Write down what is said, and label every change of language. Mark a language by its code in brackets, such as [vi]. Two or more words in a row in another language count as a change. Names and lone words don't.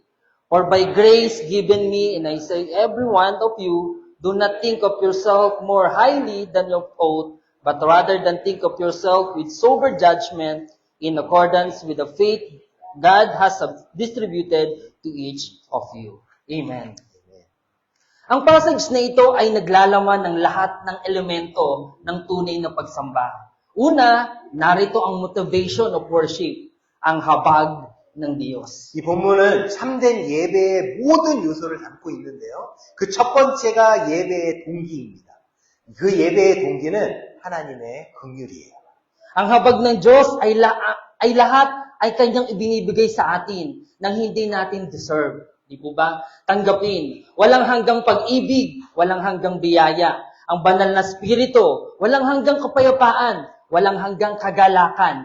[en] For by grace given me, and I say every one of you, do not think of yourself more highly than you ought, but rather than think of yourself with sober judgment in accordance with the faith God has distributed to each of you. Amen. [tl] Ang passage na ito ay naglalaman ng lahat ng elemento ng tunay na pagsamba. Una, narito ang [en] motivation of worship, [tl] ang habag ng Diyos. [ko] 이 본문은 참된 예배의 모든 요소를 담고 있는데요. 그 첫 번째가 예배의 동기입니다. 그 예배의 동기는 하나님의 긍휼이에요. [tl] Ang habag ng Diyos ay lahat ay kanyang ibinibigay sa atin nang hindi natin deserve. Di po ba? Tanggapin. Walang hanggang pag-ibig, walang hanggang biyaya. Ang banal na spirito, walang hanggang kapayapaan, walang hanggang kagalakan.